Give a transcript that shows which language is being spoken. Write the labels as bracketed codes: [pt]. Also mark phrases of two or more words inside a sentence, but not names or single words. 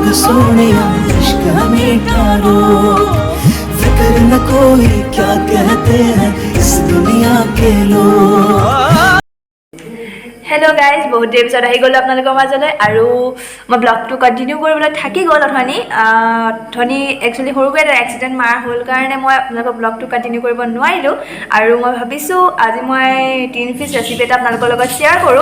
[hi] सोनिया, इश्क है मीठा लोग, फिक्र न कोई क्या कहते हैं इस दुनिया के लोग। [en] hello guys, [as] বহুত দেৰি পিছত আহি গ'লোঁ আপোনালোকৰ মাজলৈ। আৰু মই ব্লগটো কণ্টিনিউ কৰিবলৈ থাকি গ'ল অথনি একচুৱেলি সৰুকৈ এটা এক্সিডেণ্ট মাৰ হ'ল কাৰণে মই আপোনালোকৰ ব্লগটো কণ্টিনিউ কৰিব নোৱাৰিলোঁ। আৰু মই ভাবিছোঁ আজি মই [en] tin fish recipe [as] এটা আপোনালোকৰ লগত শ্বেয়াৰ কৰোঁ।